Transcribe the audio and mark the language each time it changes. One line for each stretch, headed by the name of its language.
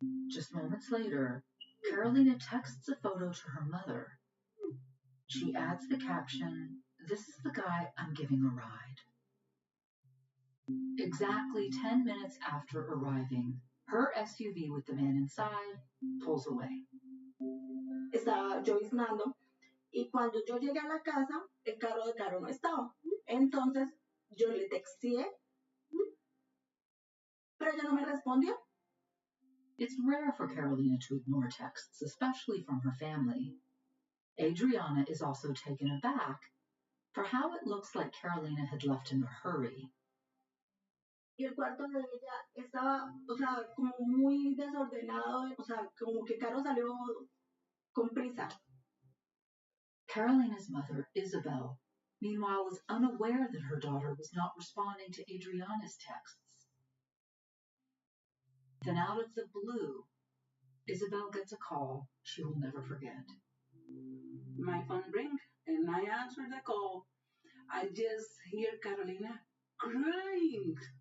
English: Just moments later, Carolina texts a photo to her mother. She adds the caption, "This is the guy I'm giving a ride." Exactly 10 minutes after arriving, her SUV with the man inside pulls away.
Spanish: Estaba lloviznando y cuando yo llegué a la casa, el carro de Caro no estaba. Entonces yo le texté, pero ella no me respondió.
English: It's rare for Carolina to ignore texts, especially from her family. Adriana is also taken aback for how it looks like Carolina had left in a hurry.
Spanish: Y el cuarto de ella estaba, o sea, como muy desordenado, o sea, como que Caro salió con prisa.
English: Carolina's mother, Isabel, meanwhile was unaware that her daughter was not responding to Adriana's texts. Then out of the blue, Isabel gets a call she will never forget. My phone rang, and I answered the call. I just hear Carolina crying.